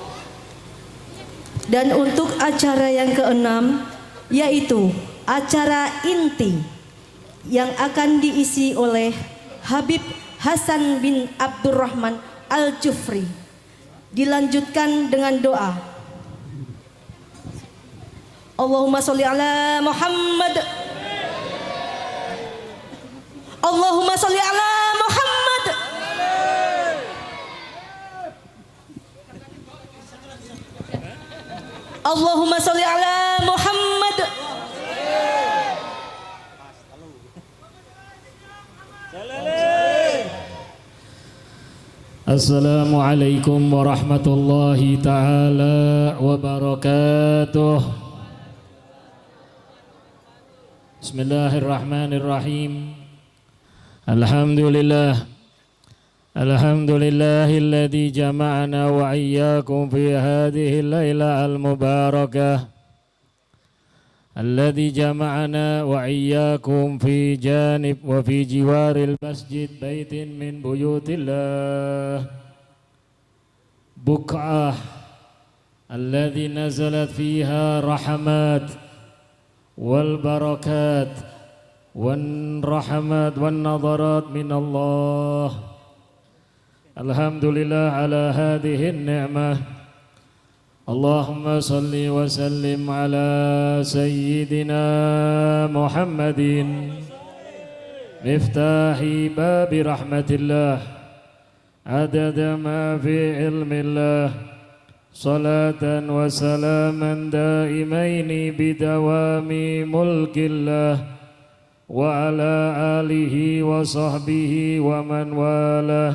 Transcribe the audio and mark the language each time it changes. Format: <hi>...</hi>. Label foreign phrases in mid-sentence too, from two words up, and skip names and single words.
<id>Dan untuk acara yang keenam, yaitu acara inti yang akan diisi oleh Habib Hasan bin Abdurrahman Al-Jufri, dilanjutkan dengan doa.</id> <ar>اللهم صل على محمد. اللهم صل على محمد. اللهم صل على محمد. السلام عليكم ورحمة الله تعالى وبركاته. Bismillahirrahmanirrahim. Alhamdulillah. الحمد لله الذي جمعنا وإياكم في هذه الليلة المباركة. الذي جمعنا وإياكم في جانب وفي جوار المسجد بيت من بيوت الله. بقعة الذي نزلت فيها رحمة والبركات والرحمة والنظرات من الله. الحمد لله على هذه نعمة. اللهم صل وسلم على سيدنا محمد مفتاح باب رحمة الله عدد ما في علم الله صلاة وسلاما دائمين بدوام ملك الله وعلى آله وصحبه ومن والاه.</ar>